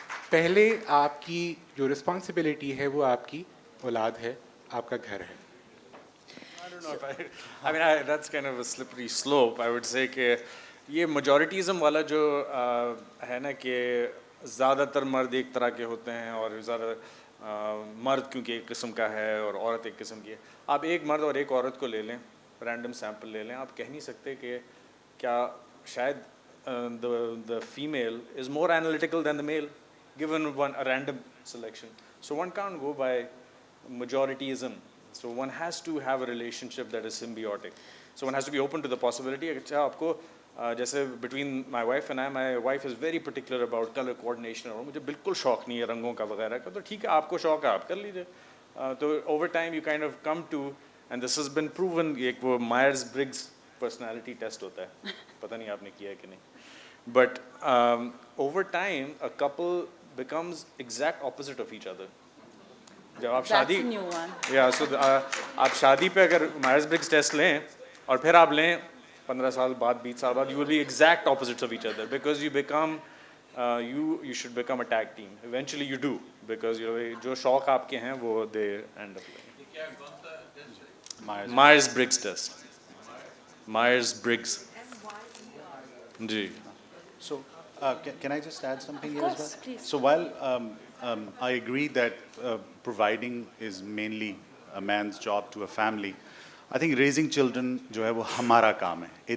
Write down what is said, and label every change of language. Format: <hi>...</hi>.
<ur>پہلے آپ کی جو رسپانسبلٹی ہے وہ آپ کی اولاد ہے, آپ کا گھر ہے.</ur> <en>I don't know if I mean, that's kind of a slippery slope. I would say</en> <ur>کہ یہ majorityism والا جو ہے نا کہ زیادہ تر مرد ایک طرح کے ہوتے ہیں اور زیادہ مرد کیونکہ ایک قسم کا ہے اور عورت ایک قسم کی ہے. آپ ایک مرد اور ایک عورت کو لے لیں, رینڈم سیمپل لے لیں, آپ کہہ نہیں سکتے کہ کیا شاید</ur> <en>the female is more analytical than the male given a random selection. So one can't go by majorityism. So one has to have a relationship that is symbiotic. So one has to be open to the possibility.</en> <ur>اچھا آپ کو جیسے</ur> <en>between my wife and I, my wife is very particular about color coordination,</en> <ur>اور مجھے بالکل شوق نہیں ہے رنگوں کا وغیرہ کا, تو ٹھیک ہے آپ کو شوق ہے آپ کر لیجیے.</ur> <en>تو over time you kind of come to, and this has been proven,</en> <ur>ایک وہ Myers Briggs personality test ہوتا ہے, پتہ نہیں آپ نے کیا ہے کہ نہیں,</ur> <en>but over time a couple becomes exact opposite of each other.</en> <ur>جب آپ شادی</ur> <en>That's a new one.</en> <ur>یا سو آپ شادی پہ اگر مائرز برگس ٹیسٹ لیں اور پھر آپ لیں 15 سال بعد 20 سال بعد,</ur> <en>you will be exact opposites of each other because you become you should become a tag team. Eventually you do because</en> <ur>جو شوق آپ کے ہیں وہ</ur> <en>they end up like Myers Briggs test. Myers Briggs. جی. So, can I just add something Of here as course, well? please. So while I agree that providing is mainly a man's job to a family, I think raising children</en> <ur>جو ہے وہ ہمارا کام ہے.</ur>